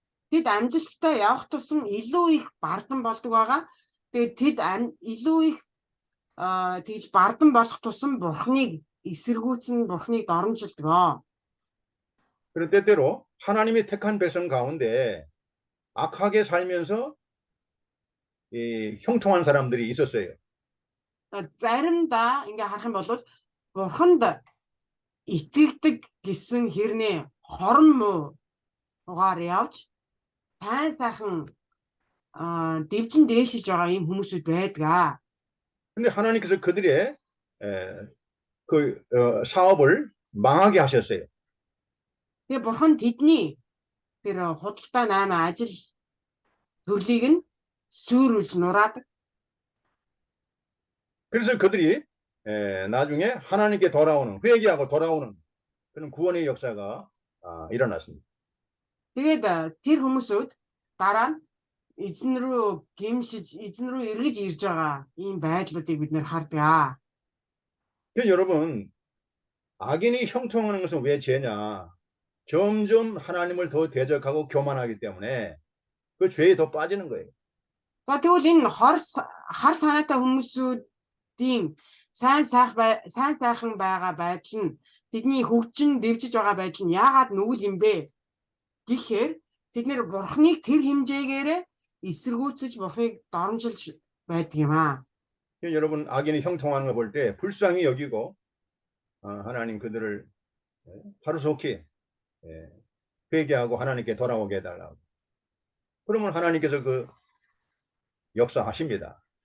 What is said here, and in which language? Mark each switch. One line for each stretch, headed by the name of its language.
Mongolian: Тэд амжилттай явах тусам илүү их бардан болдог байгаа. Тэгээд тэд илүү их тэгж бардан болох тусам бурхныг эсэргүүцэн, бурхныг доромжилдог.
Korean: 그런 때때로 하나님이 택한 백성 가운데 악하게 살면서 형통한 사람들이 있었어요.
Mongolian: Заримдаа ингээ харах юм бол бурханд итгэдэг гэсэн хэрнээ хорон муу угаар явж сайн сайхан дэвжин дээшилж байгаа юм хүмүүсүүд байдаг.
Korean: 근데 하나님께서 그들의 그 사업을 망하게 하셨어요.
Mongolian: Тэгээ бурхан тэдний тэр худалдаа 8 ажил төрлийг нь сүрүүлж нураадаг.
Korean: 그래서 그들이 나중에 하나님께 돌아오는, 회개하고 돌아오는 그런 구원의 역사가 일어났습니다.
Mongolian: Тэгээд тэр хүмүүсүүд дараа нь эзэн рүү гэмшиж, эзэн рүү эргэж ирж байгаа ийм байдлуудыг бид нэр хардаг.
Korean: 그래서 여러분, 악인이 형통하는 것은 왜 죄냐? 점점 하나님을 더 대적하고 교만하기 때문에 그 죄에 더 빠지는 거예요.
Mongolian: За тэгвэл энэ хар санаатай хүмүүсүүдийн сайн сайхан байгаа байдал нь тэдний хөгжин дэвжиж байгаа байдал нь яагаад нүгэл юм бэ гэхээр тэд нэр бурхныг тэр хэмжээгээрээ эсэргүүцэж бурхныг доромжилж байдаг юм аа.
Korean: 여러분, 악인이 형통하는 거 볼 때 불쌍히 여기고 하나님 그들을 하루속히 회개하고 하나님께 돌아오게 해달라고. 그러면 하나님께서 그 역사하십니다.